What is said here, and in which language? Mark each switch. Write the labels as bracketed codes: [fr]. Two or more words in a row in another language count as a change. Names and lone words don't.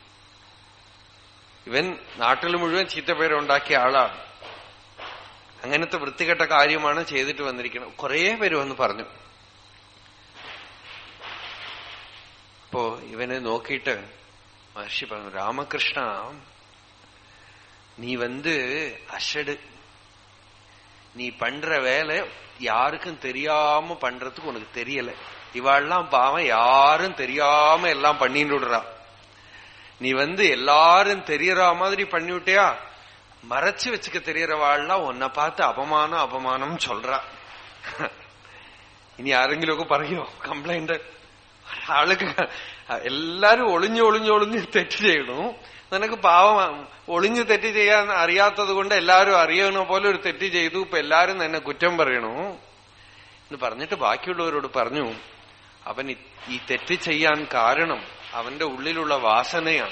[ml] ഇവൻ നാട്ടിൽ മുഴുവൻ ചീത്ത പേരുണ്ടാക്കിയ ആളാണ്. അങ്ങനത്തെ വൃത്തികെട്ട കാര്യമാണ് ചെയ്തിട്ട് വന്നിരിക്കുന്നത്. കുറേ പേര് വന്ന് പറഞ്ഞു. അപ്പോ ഇവനെ നോക്കിയിട്ട് മഹർഷി പറഞ്ഞു, രാമകൃഷ്ണ, [ta] நீ அஷடு, நீ பண்ற வேலை யாருக்கும் தெரியாம பண்றதுக்கு உனக்கு தெரியல. இவாள்லாம் பாவம் யாரும் தெரியாம எல்லாம் பண்ணிட்டு விடுறா. நீ எல்லாரும் தெரியற மாதிரி பண்ணிவிட்டியா? மறைச்சு வச்சுக்க தெரியறவாள்லாம் உன்னை பார்த்து அபமானம் அபமானம் சொல்றா. [ml] ഇനി ആരെങ്കിലുമൊക്കെ പറയോ കംപ്ലൈന്റ്? ആൾക്ക് എല്ലാരും ഒളിഞ്ഞൊളിഞ്ഞൊളിഞ്ഞ് തെറ്റ് ചെയ്യണു. നിനക്ക് പാവം ഒളിഞ്ഞ് തെറ്റ് ചെയ്യാൻ അറിയാത്തത് കൊണ്ട് എല്ലാരും അറിയണ പോലെ ഒരു തെറ്റ് ചെയ്തു. ഇപ്പൊ എല്ലാരും എന്നെ കുറ്റം പറയണു എന്ന് പറഞ്ഞിട്ട് ബാക്കിയുള്ളവരോട് പറഞ്ഞു, അവൻ ഈ തെറ്റ് ചെയ്യാൻ കാരണം അവന്റെ ഉള്ളിലുള്ള വാസനയാണ്.